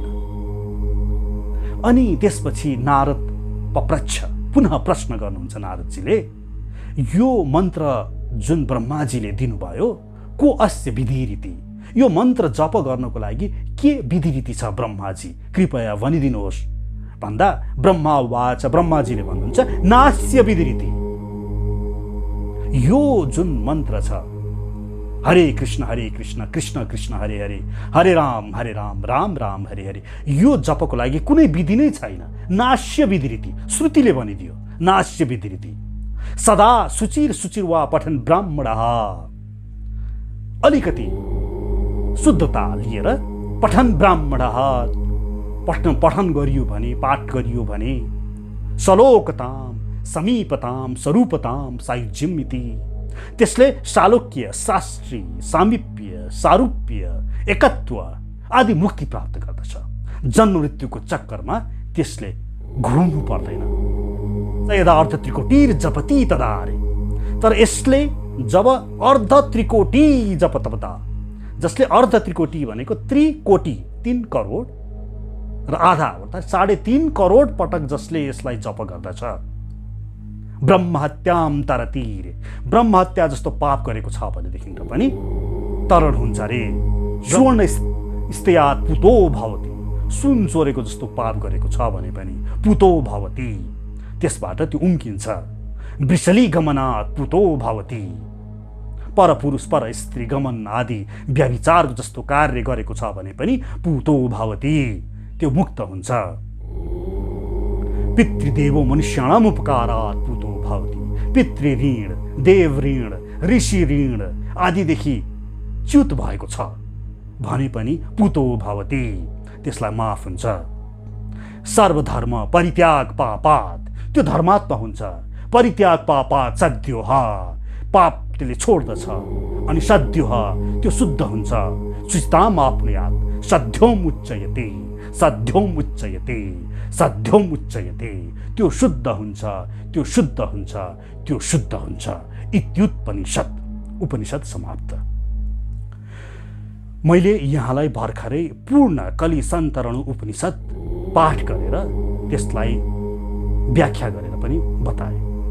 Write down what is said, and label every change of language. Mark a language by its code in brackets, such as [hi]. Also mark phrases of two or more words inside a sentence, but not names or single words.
[ne] अनि त्यसपछि [sa] नारद पप्रच्छ [ne] पुनः प्रश्न गर्नुहुन्छ नारदजीले, यो मन्त्र जुन ब्रह्माजीले दिनुभयो [sa] को अस्य विधि रीति, [ne] यो मन्त्र जप गर्नको लागि के विधि रीति छ ब्रह्माजी कृपया भनिदिनुहोस् भन्दा [sa] ब्रह्मा वाच, [ne] ब्रह्माजीले भन्नुहुन्छ [sa] नास्य विधि रीति। [ne] यो जुन मन्त्र छ [sa] हरे कृष्ण कृष्ण कृष्ण हरे हरे, हरे राम राम राम हरे हरे, [ne] यो जपको लागि कुनै विधि नै छैन। [sa] नास्य विधि रीति [ne] श्रुतिले भनिदियो, [sa] नास्य विधि रीति सदा सुचिर वा पठन ब्राह्मणः, [ne] अलिकति शुद्धता लिएर [sa] पठन ब्राह्मणः [ne] पठन गरियो भने, पाठ गरियो भने [sa] सलोकताम समीपताम स्वरूपताम सायुज्यम इति, [ne] त्यसले सालोक्य शास्त्री सामिप्य सारूप्य एकत्व आदि मुक्ति प्राप्त गर्दछ। जन्म मृत्युको चक्करमा त्यसले घुम्नु पर्दैन। [sa] यदा अर्ध त्रिकोटी जपति तदा रे, [ne] तर यसले जब अर्ध त्रिकोटी जप तपदा, जसले अर्ध त्रिकोटी भनेको त्रिकोटी 3 करोड र आधा अर्थात् 3.5 करोड पटक जसले यसलाई जप गर्दछ [sa] ब्रह्महत्याम तरतीर, [ne] ब्रह्महत्या जस्तो पाप गरेको छ भनेदेखि त पनि तरण हुन्छ रे। [sa] स्वर्ण स्त्यात् पुतो भवति, [ne] सुन चोरेको जस्तो पाप गरेको छ भने पनि [sa] पुतो भवति, [ne] त्यसबाट त्यो उम्किन्छ। [sa] वृषली गमनात् पूतो भवति। [ne] परपुरुष पर स्त्री गमन आदि व्यभिचार जस्तो कार्य गरेको छ भने पनि [sa] पूतो भवति, [ne] त्यो मुक्त हुन्छ। [sa] पितृदेवो मनुष्याणाम उपकारात् पूतो भवति। [ne] पितृ ऋण, देव ऋण, ऋषि ऋण आदिदेखि च्युत भएको छ भने पनि [sa] पूतो भवति, [ne] त्यसलाई माफ हुन्छ। [sa] सर्वधर्म परित्याग पापात्, [ne] त्यो धर्मात्मा हुन्छ। [sa] परित्याग पापात् सद्योः, [ne] पाप त्यसले छोड्दछ। अनि सद्योः, त्यो शुद्ध हुन्छ। [sa] शुचिताम् आप्नुयात् सद्योम् उच्चयते, सद्योम् उच्चयते, सद्योम् उच्चयते, [ne] त्यो शुद्ध हुन्छ, त्यो शुद्ध हुन्छ, त्यो शुद्ध हुन्छ। इत्युपनिषत्, उपनिषद समाप्त। मैले यहाँलाई भर्खरै पूर्ण कलि सन्तरणु उपनिषद पाठ गरेर त्यसलाई व्याख्या गरेर पनि बताएँ।